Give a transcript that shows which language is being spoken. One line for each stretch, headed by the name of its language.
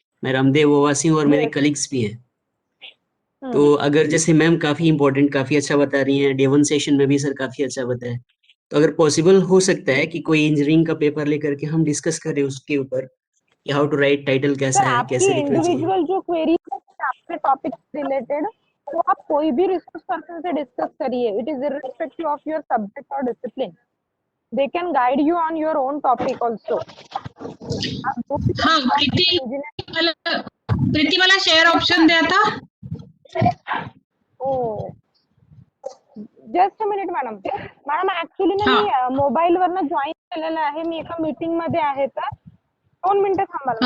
Hindi: मैं रामदेव ओवासी हूँ और मेरे कलीग्स भी हैं. तो अगर जैसे मैम काफी इंपॉर्टेंट काफी अच्छा बता रही हैं, डे 1 सेशन में भी सर काफी अच्छा बताया, तो अगर पॉसिबल हो सकता है कि कोई इंजीनियरिंग का पेपर लेकर के हम डिस्कस करें उसके ऊपर कि हाउ टू राइट टाइटल कैसा है, कैसे लिखना चाहिए. इंडिविजुअल जो क्वेरी है आपके टॉपिक से रिलेटेड, तो आप कोई भी रिसोर्स पर्सन से डिस्कस करिए.
English: It is irrespective of your subject और discipline. They can guide you on your own topic also.
Marathi: हाँ प्रीति मला शेअर ऑप्शन द्या आता.
English: Oh just a minute madam.
Marathi: Madam actually ना मी मोबाईल वरनं जॉईन केलेलं आहे. मी एका मीटिंग मध्ये आहे, तर 2 मिनिटं थांबाल.